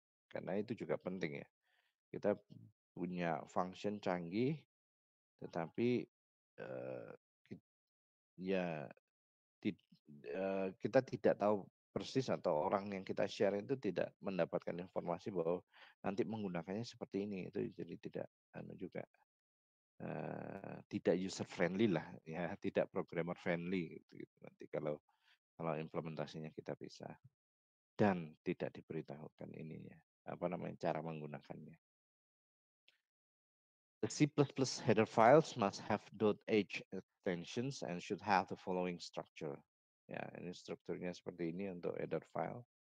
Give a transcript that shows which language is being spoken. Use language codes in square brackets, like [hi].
[id] Karena itu juga penting ya. Kita punya function canggih, tetapi eh, ki- ya kita tidak tahu persis atau orang yang kita share itu tidak mendapatkan informasi bahwa nanti menggunakannya seperti ini, itu jadi tidak juga tidak user friendly lah ya, tidak programmer friendly gitu nanti kalau kalau implementasinya kita bisa dan tidak diberitahukan ininya apa namanya cara menggunakannya. [en] The C++ header files must have .h extensions and should have the following structure. [id] Ya, ini strukturnya seperti ini untuk header file.